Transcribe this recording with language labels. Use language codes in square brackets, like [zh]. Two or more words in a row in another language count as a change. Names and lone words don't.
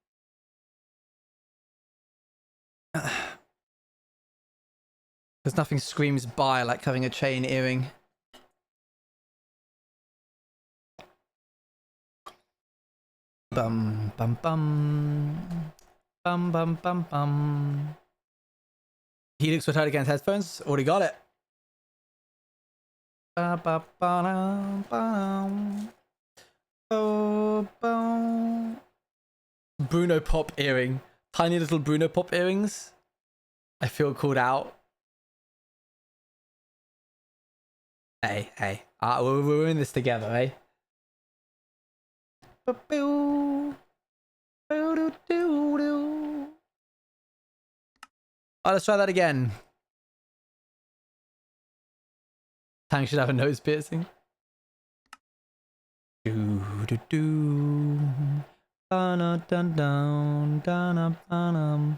[en] Because nothing screams by like having a chain earring. Bum, bum, bum. Bum, bum, bum, bum. Helix will turn against headphones. Already got it. Ba, ba, ba, dum, ba, dum. Bo, bo. Bruno Pop earring. Tiny little Bruno Pop earrings. I feel called out. Hey, hey. We're in this together, eh? Ba-boo. Boo-doo-doo-doo. Oh, let's try that again. Tang should have a nose piercing. Do do do. Dun dun dun dun dun.